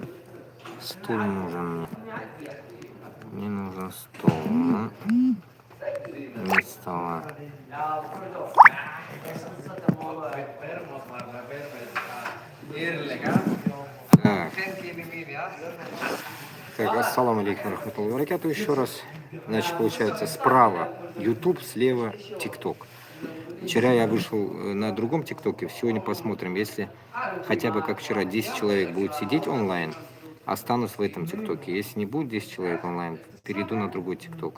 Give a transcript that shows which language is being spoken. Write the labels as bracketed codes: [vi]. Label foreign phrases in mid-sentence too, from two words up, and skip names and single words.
[ru] Стул нужен мне. Мне нужен стол. Ну, нет стола. Так. Так, [ar] السلام عليكم رحمة الله وبركاته [ru] еще раз. Значит, получается, справа YouTube, слева TikTok. Вчера я вышел на другом ТикТоке, сегодня посмотрим. Если хотя бы, как вчера, 10 человек будет сидеть онлайн, останусь в этом ТикТоке. Если не будет 10 человек онлайн, перейду на другой ТикТок.